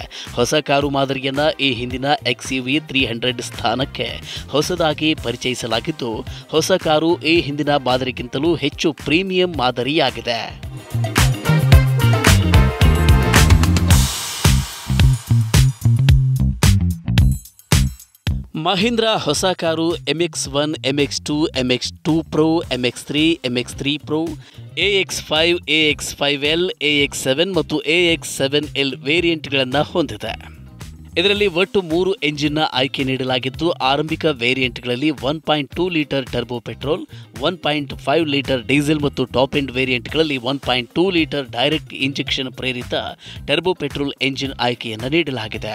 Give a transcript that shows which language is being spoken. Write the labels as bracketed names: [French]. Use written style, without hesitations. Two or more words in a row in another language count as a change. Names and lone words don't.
[Kannada] ಹೊಸ ಕಾರು ಮಾದರಿಯನ್ನು ಈ ಹಿಂದಿನ XUV 300 ಸ್ಥಾನಕ್ಕೆ ಹೊಸದಾಗಿ ಪರಿಚಯಿಸಲಾಗಿದ್ದು, ಹೊಸ ಕಾರು ಈ ಹಿಂದಿನ ಮಾದರಿಗಿಂತಲೂ ಹೆಚ್ಚು ಪ್ರೀಮಿಯಂ ಮಾದರಿಯಾಗಿದೆ. ಮಹೀಂದ್ರಾ ಹೊಸ ಕಾರು MX1, MX2, MX2 Pro, MX3, MX3 Pro, AX5, AX5L, AX7 ಮತ್ತು AX7L ವೇರಿಯಂಟ್ಗಳನ್ನು ಹೊಂದಿದೆ. ಇದರಲ್ಲಿ ಒಟ್ಟು 3 ಎಂಜಿನ್ನ ಆಯ್ಕೆ ನೀಡಲಾಗಿದ್ದು, ಆರಂಭಿಕ ವೇರಿಯಂಟ್ಗಳಲ್ಲಿ 1.2 ಲೀಟರ್ ಟರ್ಬೋ ಪೆಟ್ರೋಲ್, 1.5 ಲೀಟರ್ ಡೀಸೆಲ್ ಮತ್ತು ಟಾಪ್ ಎಂಡ್ ವೇರಿಯಂಟ್ಗಳಲ್ಲಿ 1.2 ಲೀಟರ್ ಡೈರೆಕ್ಟ್ ಇಂಜೆಕ್ಷನ್ ಪ್ರೇರಿತ ಟರ್ಬೋ ಪೆಟ್ರೋಲ್ ಎಂಜಿನ್ ಆಯ್ಕೆಯನ್ನು ನೀಡಲಾಗಿದೆ.